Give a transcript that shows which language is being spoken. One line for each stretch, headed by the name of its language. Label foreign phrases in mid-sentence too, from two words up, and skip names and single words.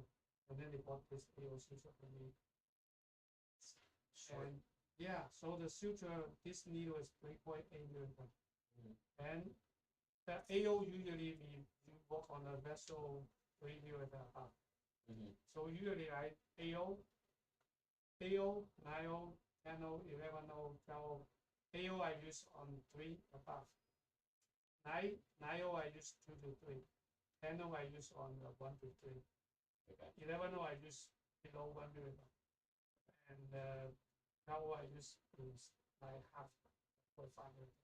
English: And then they bought this AO suture for me. Short. And yeah, so the suture, this needle is 3.8 millimeter. And the AO usually we work on the vessel 3 millimeter above. So usually I AO, 9O, 10O, 11O, 12O. AO I use on 3 above. 9O I use 2 to 3. 10O I use on 1 to 3. Okay. 11O I use below 1 millimeter. And 12O I use is like half 0.5 millimeter.